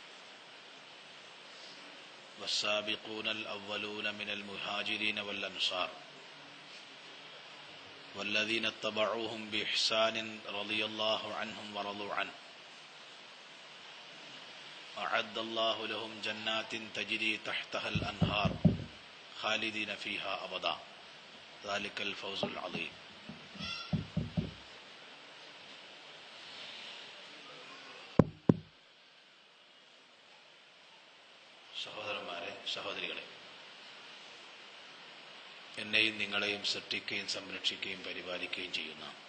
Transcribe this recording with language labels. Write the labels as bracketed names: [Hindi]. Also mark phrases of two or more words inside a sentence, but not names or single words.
[Arabic] والسابقون الأولون من المهاجرين والأنصار والذين اتبعوهم بإحسان رضي الله عنهم ورضوا عنه أعد الله لهم جنات تجري تحتها الأنهار خالدين فيها أبدا ذلك الفوز العظيم. [Malayalam] സഹോദരന്മാരെ, സഹോദരികളെ, എന്നെയും നിങ്ങളെയും സൃഷ്ടിക്കുകയും സംരക്ഷിക്കുകയും പരിപാലിക്കുകയും ചെയ്യുന്ന